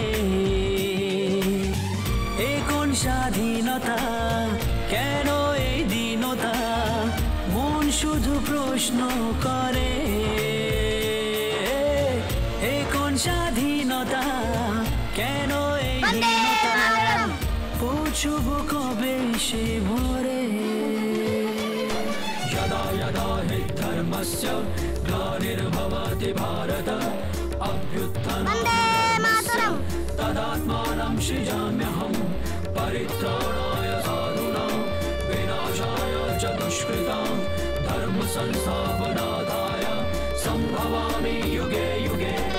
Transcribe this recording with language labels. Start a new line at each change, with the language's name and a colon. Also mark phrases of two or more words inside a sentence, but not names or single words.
Bangla: এ কোন স্বাধীনতা, কেন এই দীনতা, মন শুধু প্রশ্ন করে। স্বাধীনতা, কেন এই হীনতা, পৌঁছব কবে সে ভোরে।
Sanskrit: यदा यदा हि धर्मस्य ग्लानिर्भवति भारत अभ्युत्थानाय तदात्मानं सृजाम्यहं परित्राणाय साधूनां विनाशाय च दुष्कृतां धर्म संस्थापनार्थाय संभवामि युगे युगे।